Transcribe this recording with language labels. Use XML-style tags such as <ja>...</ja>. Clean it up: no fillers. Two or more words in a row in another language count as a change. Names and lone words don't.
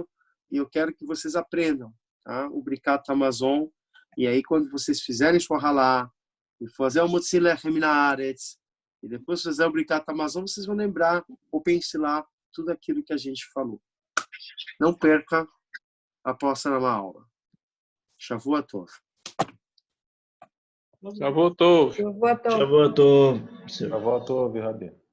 <pt>E eu quero que vocês aprendam, tá? O Birkat Hamazon. E aí, quando vocês fizerem sua halá, e fazer o</pt> <he>מוציא לחם מן הארץ,</he> <pt>e depois fazer o Birkat Hamazon, vocês vão lembrar ou pensar tudo aquilo que a gente falou. Não perca a próxima aula.</pt> <he>שבוע טוב. שבוע טוב. שבוע טוב. שבוע טוב, רבי.</he>